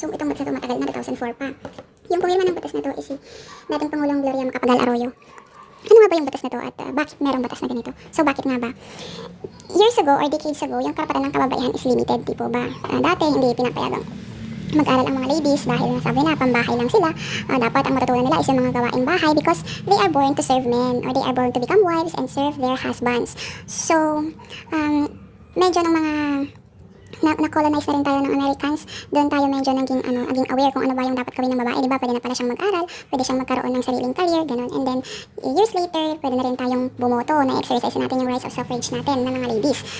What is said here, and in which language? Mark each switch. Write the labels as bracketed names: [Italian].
[Filipino] So itong batas na to matagal na, 2004 pa. Yung pumirma ng batas na to is si dating Pangulong Gloria Macapagal Arroyo. Ano nga ba yung batas na to at bakit merong batas na ganito? So bakit nga ba? [English] Years ago or decades ago, [Filipino] yung karapatan ng kababaihan is limited, di po ba? Dati hindi pinapayagang mag-aral ang mga ladies dahil sabi na pambahay lang sila. Dapat ang matutunan nila is yung mga gawaing bahay [English] because they are born to serve men or they are born to become wives and serve their husbands. [Filipino] So, medyo ng mga na-colonize na rin tayo ng Americans. Doon tayo medyo naging aware kung ano ba yung dapat gawin ng babae. Diba? Pwede na pala siyang mag-aral, pwede siyang magkaroon ng sariling career, ganun. And then, years later, pwede na rin tayong bumoto na exercise natin yung rights of suffrage natin ng mga ladies.